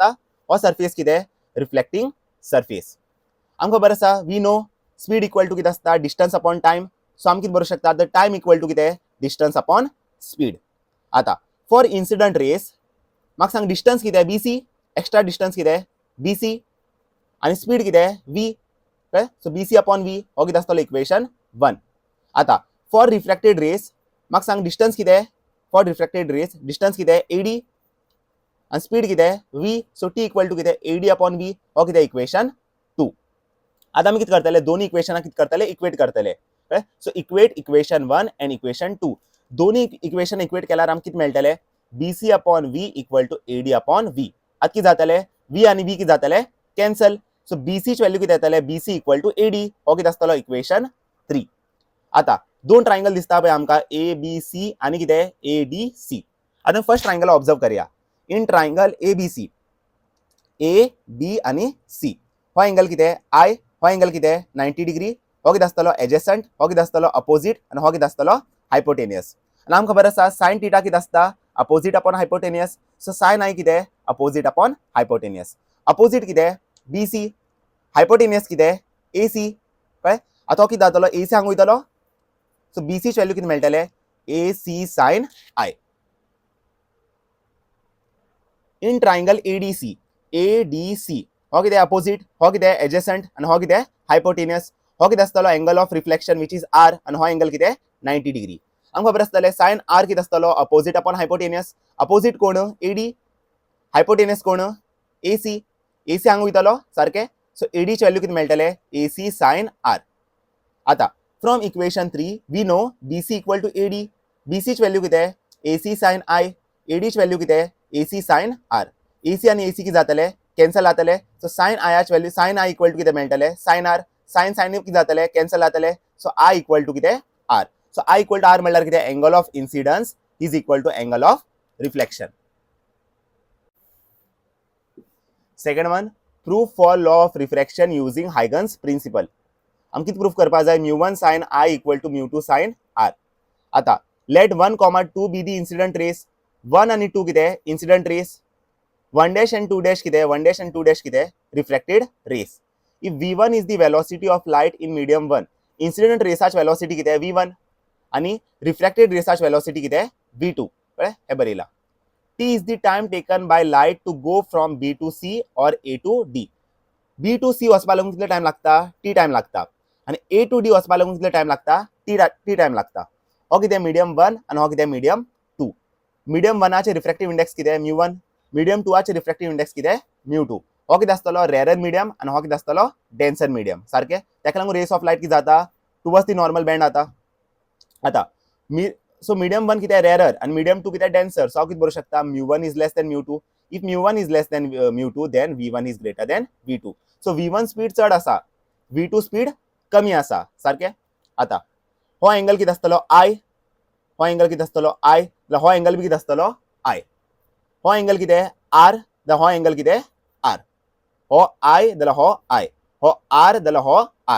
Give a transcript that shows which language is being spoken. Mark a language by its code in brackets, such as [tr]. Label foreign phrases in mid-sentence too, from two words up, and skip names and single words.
[kok] हो सर्फेस कितें [en] reflecting surface. [kok] आमकां खबर आसा [en] we know speed equal to [kok] कितें आसता, [en] distance upon time. [kok] सो आमी कितें बरोवंक शकता, [en] the time equal to [kok] कितें [en] distance upon speed. [kok] आता [en] for incident rays [kok] म्हाका सांग डिस्टन्स कितें BC, [en] extra distance [kok] कितें BC आनी स्पीड कितें v. सो BC अपॉन v हो कितें आसतलो इक्वेशन 1. आता [en] for reflected rays [kok] म्हाका सांग डिस्टन्स कितें, [en] for reflected rays [kok] डिस्टन्स कितें AD आनी स्पीड कितें v. सो t [en] equal to [kok] कितें AD अपॉन v हो कितें इक्वेशन 2. आता आमी कितें करतले, दोन्ही इक्वेशनाक कितें करतले इक्वेट करतले. [en] So equate equation 1 and equation 2. [kok] दोन्ही इक्वेशन इक्वेट केल्यार आमकां कितें मेळटले BC अपॉन v [en] equal to [kok] AD अपॉन v. आतां कितें जातले v आनी v कितें जातले कॅन्सल. सो BC ची व्हॅल्यू कितें येतले BC [en] equal to [kok] AD हो कितें आसतलो इक्वेशन 3. आता दोन ट्रायंगल दिसता पळय आमकां ABC आनी कितें ADC. आता [en] first triangle [kok] ऑब्जर्व करया. [en] in triangle ABC [kok] A B आनी C हो एंगल कितें I, हो एंगल कितें 90 डिग्री. हो कितें आसतलो एडजसेंट, हो कितें आसतलो अपोजिट आनी हो कितें आसतलो हायपोटेनियस. आनी आमकां खबर आसा [en] sine theta [kok] कितें आसता [en] opposite upon hypotenuse. [kok] सो साइन I कितें [en] opposite upon hypotenuse. [kok] अपोजिट कितें BC, हायपोटेनियस कितें AC. कळ्ळें. आतां हो कितें जातलो AC हांगा वयतलो. सो BC ची व्हॅल्यू कितें मेळटले AC साइन I. [en] in triangle ADC [kok] हो कितें अपोजिट, हो कितें एडजसेंट आनी हो कितें हायपोटेनियस. हो कितें आसतलो [en] angle of reflection which is R [kok] आनी हो एंगल कितें 90 डिग्री. आमकां खबर आसतलें साइन R कितें आसतलो [en] opposite upon hypotenuse. [kok] अपोजिट कोण AD, हायपोटेनियस कोण AC. AC हांगा वयतलो सारकें. सो AD ची व्हॅल्यू कितें मेळटले AC साइन R. [en] आता from equation 3 we know BC equal to AD. [kok] BC ची व्हॅल्यू कितें AC साइन I. AD ची व्हॅल्यू कितें AC साइन R. AC आनी AC कितें जातले कॅन्सल जातले. सो साइन I ची व्हॅल्यू साइन I [en] equal to [kok] कितें मेळटले साइन R. साइन कितें जातले कॅन्सल जातले. [en] So I equal to कितें R. So I equal to R म्हणल्यार कितें angle of incidence is equal to angle of reflection. second one proof for law of refraction using Huygens principle. [kok] आम कितें प्रूफ करपा जाय μ1 sin I [en] equal to [kok] μ2 sin R. [en] आता let 1, 2 be the incident rays. [kok] 1 आनी 2 कितें [en] incident rays. 1 dash and 2 dash [kok] कितें [en] 1 dash and 2 dash [kok] कितें [en] reflected rays. If v1 is the velocity of light in medium 1, [kok] इन्सिडंट रेसाची वेलोसिटी कितें v1 आनी रिफ्लेक्टेड रेसाची वेलोसिटी कितें v2. कळ्ळें. हे बरयला. [en] t is the time taken by light to go from B to C or A to D. B to C [kok] वचपा लागून कितले टाइम लागता t टाइम लागता आनी [en] A to D [kok] वचपा लागून कितले टाइम लागता t टाइम लागता. हो कितें मीडियम 1 आनी हो कितें मीडियम 2. मीडियम 1 चे [en] refractive index [kok] कितें μ1. मीडियम 2 चे [en] refractive index [kok] कितें μ2. हो कितें आसतलो [en] rarer medium [kok] आनी हो कितें आसतलो [en] denser medium. [kok] सारकें. ताका लागून [en] rays of light [kok] कितें जाता [en] towards the normal bend [kok] जाता. आता सो मीडियम 1 कितें रेरर आनी मीडियम 2 कितें डेन्सर. सो हांव कितें बरोवंक शकता μ1 [en] is less than [kok] μ2. [en] इफ mu1 is less than mu2 then v1 is greater than v2. [kok] सो v1 स्पीड चड आसा, v2 स्पीड कमी आसा सारखे. आता हो एंगल कितें आसतलो I, हो एंगल कितें आसतलो I, जाल्यार हो एंगल बी कितें आसतलो I. हो एंगल कितें R, जाल्यार हो एंगल कितें R. हो I जाल्यार हो I, हो R जाल्यार हो R.